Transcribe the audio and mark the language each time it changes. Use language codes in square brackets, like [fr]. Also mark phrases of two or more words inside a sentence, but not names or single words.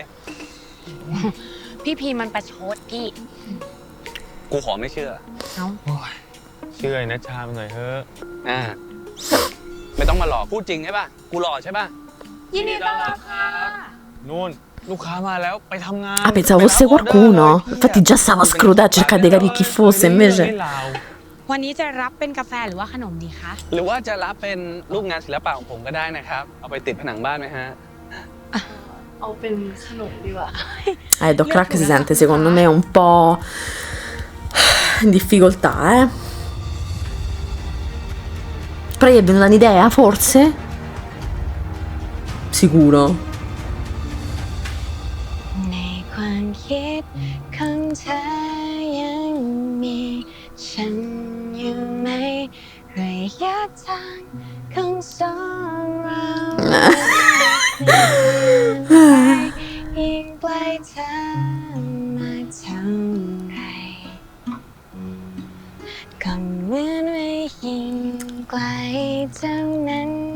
[th] พี่พีมันประชดพี่ กูขอไม่เชื่อ เอ้า เชื่อไอ้นะชามหน่อยเถอะ อ่า ไม่ต้องมาหลอกพูดจริงใช่ป่ะ กูหล่อใช่ป่ะ ยินดีต้อนรับค่ะ นู่นลูกค้ามาแล้วไปทำงาน [it] Ah, pensavo fosse qualcuno. Infatti già stavo a scrutare a cercare di capire chi fosse, [th] ไม่ [it] invece. [th] ลาว วันนี้จะรับเป็นกาแฟหรือว่าขนมดีคะ หรือว่าจะรับเป็นรูปงานศิลปะของผมก็ได้นะครับ เอาไปติดผนังบ้านไหมฮะ เอาเป็นขนมดีกว่า [it] Doc Clark si sente secondo me un po' in difficoltà, eh. Però gli è venuta un'idea, forse? Sicuro. [th] ในความคิดของเธอยังมีฉันอยู่ไหมหรือยั ทางของสองเรายิ่งใกล้เธอมาเท่าไรก็เหมือนว่ายิ่งไกลเท่านั้น